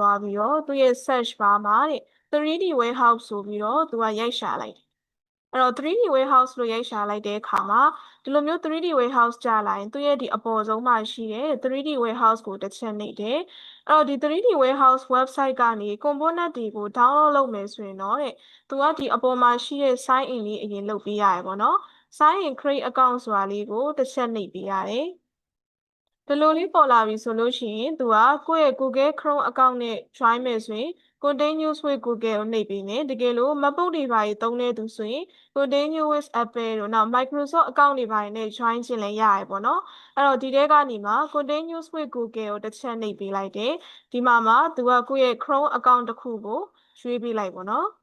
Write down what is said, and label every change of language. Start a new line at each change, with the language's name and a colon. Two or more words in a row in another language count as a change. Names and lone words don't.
Burmese: သွားပြီးတော့သူရဲ့
English: search bar
Burmese: မှာတဲ့ 3D warehouse ဆိုပြီးတော့သူကရိုက်ရှာလိုက်တယ်အဲ့တော့ 3D warehouse လို့ရိုက်ရှာလိုက်တဲ့အခါမှာဒီလိုမျိုး 3D warehouse ကြာလာရင်သူရဲ့ဒီအပေါ်ဆုံးမှာရှိတဲ့ 3D warehouse ကိုတစ်ချက်နှိပ်တယ်အဲ့တော့ဒီ 3D warehouse website ကနေ component တွေကို download လုပ်မယ်ဆိုရင်တော့တဲ့သူကဒီအပေါ်မှာရှိတဲ့ sign in လေးအရင်လုပ်ပေး ရတယ်ပေါ့နော်
English: sign in create account
Burmese: ဆိုတာလေးကိုတစ်ချက်နှိပ်ပေးရတယ်ဒီလိုလေးပေါ်လာပြီဆိုလို့ရှိရင်သူကကိုယ့်ရဲ့
English: Google Chrome account
Burmese: နဲ့ join မယ်ဆိုရင်
English: Continue with Google
Burmese: ကိုနှိပ်ပေးမယ်တကယ်လို့ MacBook တွေပါသုံးတဲ့သူဆိုရင်
English: Continue with Apple
Burmese: တို့နောက်
English: Microsoft account
Burmese: တွေပါနဲ့ join ချင်လည်းရတယ်ပေါ့နော်အဲ့တော့ဒီထဲကနေမှ
English: Continue with Google
Burmese: ကိုတစ်ချက်နှိပ်ပေးလိုက်တယ်ဒီမှာမှသူကကိုယ့်ရဲ့
English: Chrome account
Burmese: တစ်ခုကိုရွေးပေးလိုက်ပေါ့နော်